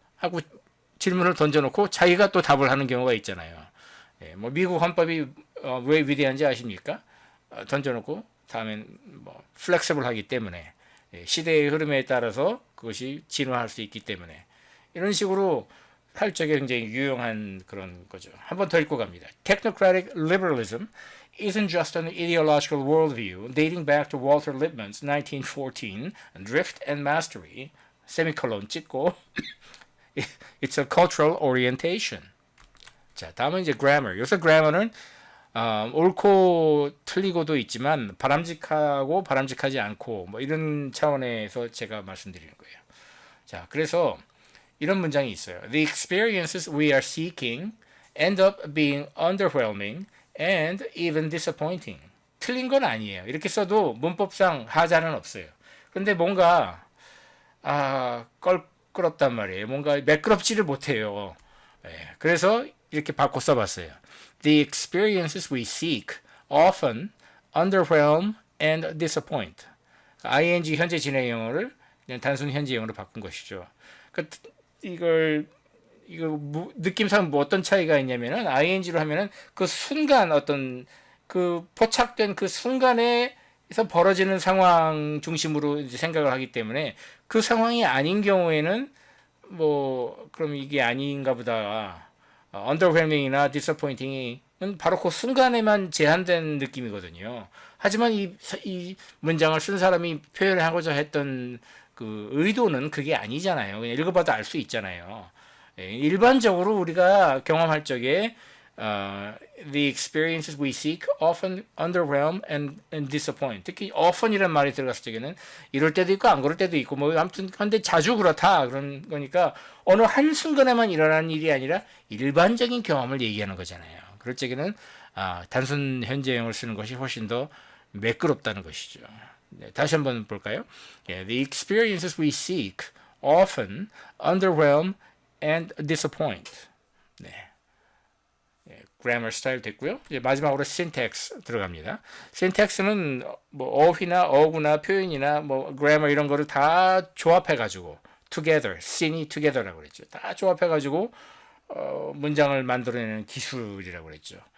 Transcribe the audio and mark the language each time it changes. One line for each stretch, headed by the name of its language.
Korean: 하고 질문을 던져놓고 자기가 또 답을 하는 경우가 있잖아요. 예, 뭐 미국 헌법이 왜 위대한지 아십니까? 던져놓고 다음엔 뭐 플렉서블하기 때문에 시대의 흐름에 따라서 그것이 진화할 수 있기 때문에 이런 식으로 할 적에 굉장히 유용한 그런 거죠. 한 번 더 읽고 갑니다.
English: Technocratic liberalism isn't just an ideological worldview dating back to Walter Lippmann's 1914 Drift and Mastery,
Korean: 세미콜론 찍고
English: it's a cultural orientation.
Korean: 자, 다음은 이제 grammar. 여기서 grammar는 옳고 틀리고도 있지만 바람직하고 바람직하지 않고 뭐 이런 차원에서 제가 말씀드리는 거예요. 자, 그래서 이런 문장이 있어요.
English: The experiences we are seeking end up being underwhelming and even disappointing.
Korean: 틀린 건 아니에요. 이렇게 써도 문법상 하자는 없어요. 근데 뭔가 껄끄럽단 말이에요. 뭔가 매끄럽지를 못해요. 네, 그래서 이렇게 바꿔 써봤어요.
English: The experiences we seek often underwhelm and disappoint.
Korean: ing 현재 진행형을 그냥 단순 현재형으로 바꾼 것이죠. 그러니까 이거 느낌상 뭐 어떤 차이가 있냐면은 ing로 하면은 그 순간 어떤 그 포착된 그 순간에서 벌어지는 상황 중심으로 이제 생각을 하기 때문에 그 상황이 아닌 경우에는 뭐 그럼 이게 아닌가 보다. underwhelming이나 disappointing은 바로 그 순간에만 제한된 느낌이거든요. 하지만 이 문장을 쓴 사람이 표현을 하고자 했던 그 의도는 그게 아니잖아요. 그냥 읽어봐도 알 수 있잖아요. 일반적으로 우리가 경험할 적에
English: The experiences we seek often underwhelm and disappoint.
Korean: 특히 often이라는 말이 들어갔을 적에는 이럴 때도 있고 안 그럴 때도 있고 뭐 아무튼 근데 자주 그렇다 그런 거니까 어느 한 순간에만 일어나는 일이 아니라 일반적인 경험을 얘기하는 거잖아요. 그럴 적에는 단순 현재형을 쓰는 것이 훨씬 더 매끄럽다는 것이죠. 네, 다시 한번 볼까요?
English: Yeah, the experiences we seek often underwhelm and disappoint.
Korean: 네. grammar 스타일 됐고요. 이제 마지막으로 syntax 들어갑니다. syntax는 뭐 어휘나 어구나 표현이나 뭐 grammar 이런 거를 다 조합해 가지고 together, syn이 together라고 그랬죠. 다 조합해 가지고 문장을 만들어내는 기술이라고 그랬죠.